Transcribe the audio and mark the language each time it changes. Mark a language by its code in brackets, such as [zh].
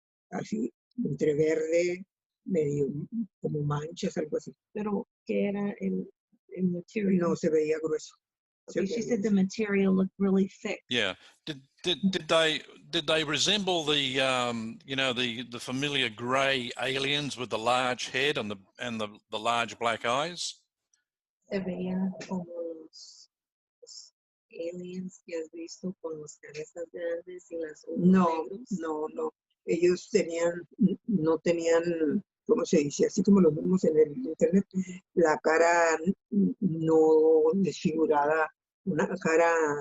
[es] Así, entre verde, medio como manchas, algo así. Pero, ¿qué era el material? No, se veía grueso. [en] Okay, she said the material looked really thick. Yeah. Did they resemble the you know, the familiar gray aliens with the large head and the large black eyes? [es] Se veía como los aliens que has visto con las cabezas grandes y las ojos negros. No. Ellos no tenían, ¿cómo se dice? Así como lo vemos en el internet, la cara no desfigurada, una cara